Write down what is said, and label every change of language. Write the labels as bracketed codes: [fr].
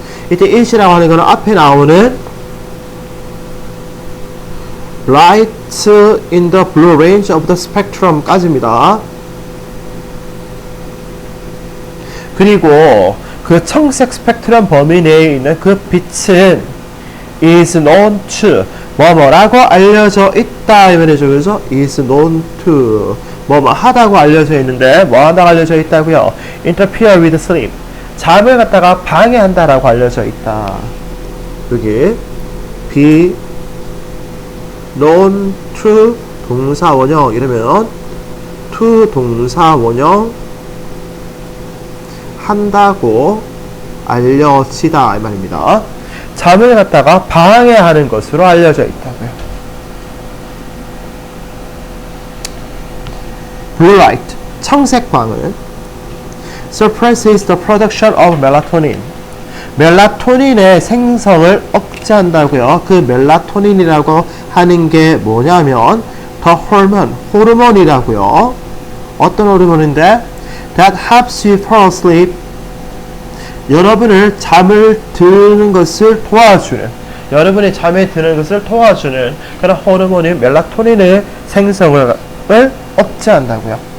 [ko] 이때 it이라고 하는 거는 앞에 나오는 light in the blue range of the spectrum 까지입니다. 그리고 그 청색 스펙트럼 범위 내에 있는 그 빛은 is known to, 뭐뭐라고 알려져 있다 이 말이죠. 그래서 is known to, 뭐뭐 하다고 알려져 있는데 뭐 하다고 알려져 있다고요? interfere with sleep, 잠을 갖다가 방해한다라고 알려져 있다. 여기 be known to 동사 원형 이러면 to 동사 원형 한다고 알려지다 이 말입니다. 잠을 갖다가 방해하는 것으로 알려져 있다고요. [en] Blue light, 청색광은 suppresses the production of melatonin, 멜라토닌의 생성을 억제한다고요. [ko] 그 멜라토닌이라고 하는 게 뭐냐면 the hormone, 호르몬이라고요. 어떤 호르몬인데 that helps you fall asleep, 여러분을 잠을 드는 것을 도와주는, 여러분이 잠에 드는 것을 도와주는 그런 호르몬인 멜라토닌의 생성을 억제한다고요.